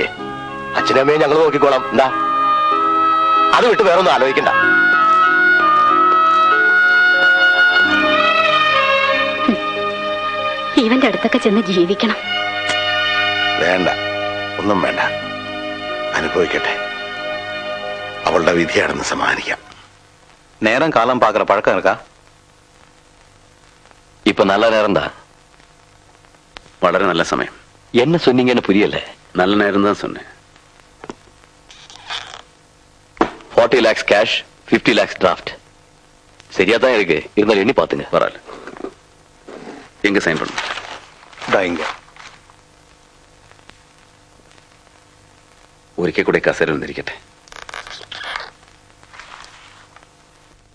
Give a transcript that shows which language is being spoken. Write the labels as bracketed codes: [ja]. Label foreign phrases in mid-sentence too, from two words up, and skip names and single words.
[ml] അച്ഛനും അമ്മയും ഞങ്ങൾ നോക്കിക്കോളാം. എന്താ? അത് വിട്ട് വേറൊന്നും ആലോചിക്കണ്ട. ഇവന്റെ അടുത്തൊക്കെ ചെന്ന് ജീവിക്കണം. വേണ്ട, ഒന്നും വേണ്ട. അനുഭവിക്കട്ടെ. അവളുടെ വിധിയാണെന്ന് സമ്മാനിക്കാം. [ta] நேரம் காலம் பார்க்குற பழக்கம் இருக்கா? இப்ப நல்ல நேரம் தான். [ml] വളരെ നല്ല സമയം. [ta] என்ன சொன்னீங்கன்னு புரியல. நல்ல நேரம் தான் சொன்னேன். [en] 40 lakhs cash, 50 lakhs draft. [ta] சரியா தான் இருக்கு. இருந்தாலும் எண்ணி பாத்துங்க. பரவாயில்ல. எங்க சைன் பண்ணணும்? இங்க. [ml] ഒരിക്കൽ കൂടെ കസേര വന്നിരിക്കട്ടെ.